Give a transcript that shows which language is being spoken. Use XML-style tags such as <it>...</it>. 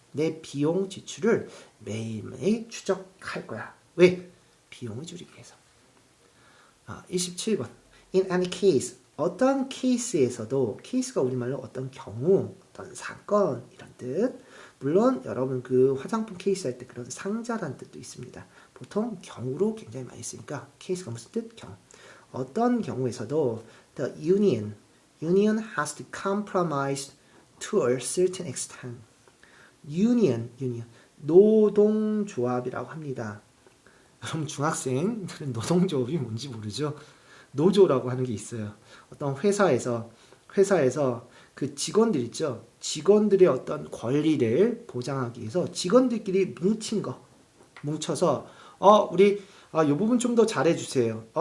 <ko>내 비용 지출을 매일매일 추적할 거야. 왜? 비용을 줄이기 위해서. 27번.</ko> <en>In any case,</en> <ko>어떤 케이스에서도, 케이스가 우리말로 어떤 경우, 어떤 사건 이런 뜻. 물론 여러분 그 화장품 케이스 할 때 그런 상자라는 뜻도 있습니다. 보통 경우로 굉장히 많이 쓰니까 케이스가 무슨 뜻? 경우. 어떤 경우에서도</ko> <en>the union has to compromise to a certain extent. union</en> <ko>노동조합이라고 합니다. 여러분 중학생들은 노동조합이 뭔지 모르죠? 노조라고 하는 게 있어요. 어떤 회사에서 그 직원들 있죠? 직원들의 어떤 권리를 보장하기 위해서 직원들끼리 뭉쳐서 우리 이 부분 좀 더 잘해주세요.</ko>